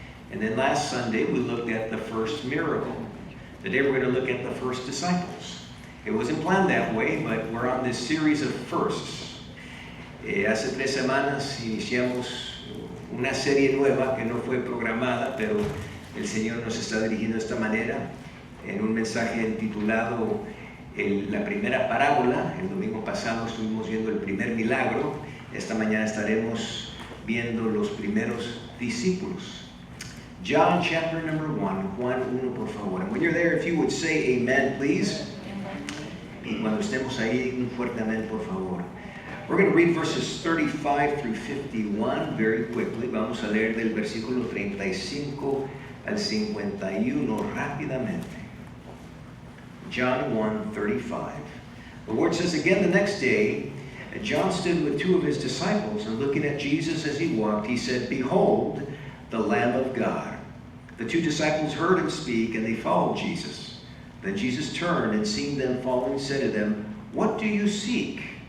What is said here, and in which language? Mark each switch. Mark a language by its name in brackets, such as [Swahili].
[English] And then last Sunday, we looked at the first miracle. Today, we're going to look at the first disciples. It wasn't planned that way, but we're on this series of firsts. [Spanish] Hace 3 semanas iniciamos una serie nueva que no fue programada, pero el Señor nos está dirigiendo de esta manera en un mensaje titulado La primera parábola. El domingo pasado estuvimos viendo el primer milagro. Esta mañana estaremos viendo los primeros discípulos. [English] John chapter number 1, [Spanish] Juan 1, por favor. [English] And when you're there, if you would say amen, please. [Spanish] Y cuando estemos ahí, un fuerte amén, por favor. [English] We're going to read verses 35 through 51 very quickly. [Spanish] Vamos a leer del versículo 35 al 51 rápidamente. [English] John 1:35. The word says, again the next day, John stood with 2 of his disciples, and looking at Jesus as he walked, he said, behold, the Lamb of God. The 2 disciples heard him speak, and they followed Jesus. Then Jesus turned, and seeing them following, said to them, what do you seek?